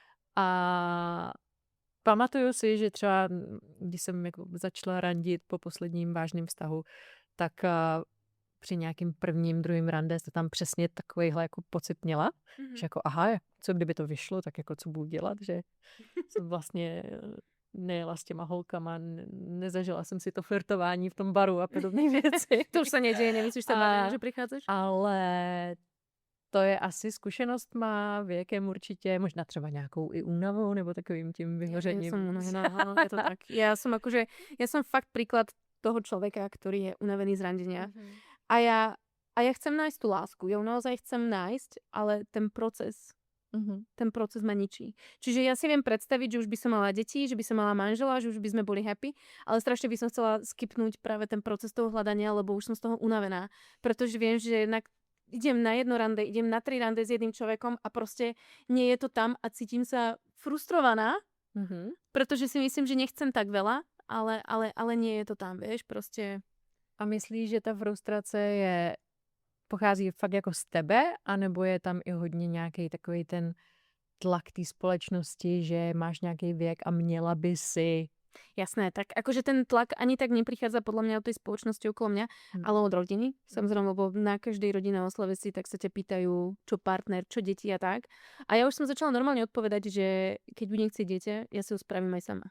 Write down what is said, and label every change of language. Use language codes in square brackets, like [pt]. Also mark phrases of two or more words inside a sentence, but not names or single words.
[cs] A pamatuju si, že třeba, když jsem jako začala randit po posledním vážným vztahu, tak při nějakým prvním, druhým rande to tam přesně takovýhle jako pocit měla, že jako aha, co kdyby to vyšlo, tak jako co budu dělat, že jsem vlastně nejela s těma holkama, nezažila jsem si to flirtování v tom baru a podobné věci. To už se neděje, nemyslíš se, že přicházíš? Ale to je asi zkušenost má věkem určitě, možná třeba nějakou i únavou nebo takovým tím vyhořením. [sk] Ja som unavená, áno, je to tak. Ja som fakt príklad toho človeka, ktorý je unavený z randenia. A ja chcem nájsť tú lásku. Ja ju naozaj chcem nájsť, ale ten proces ma ničí. Čiže ja si viem predstaviť, že už by som mala deti, že by som mala manžela, že už by sme boli happy, ale strašne by som chcela skipnúť práve ten proces toho hľadania, lebo už som z toho unavená. Pretože viem, že jednak idem na jedno rande, idem na 3 rande s jedným človekom a proste nie je to tam a cítim sa frustrovaná, pretože si myslím, že nechcem tak veľa, ale nie je to tam, vieš, proste. [cs] A myslíš, že ta frustrace pochází fakt jako z tebe, anebo je tam i hodně nějaký takový ten tlak té společnosti, že máš nějaký věk a měla by si... [sk] Jasné, tak akože ten tlak ani tak neprichádza podľa mňa od tej spoločnosti okolo mňa, ale od rodiny. Samozrejme, lebo na každej rodinnej oslave si tak sa ťa pýtajú, čo partner, čo deti a tak. A ja už som začala normálne odpovedať, že keď budem chcieť dieťa, ja si ho spravím aj sama.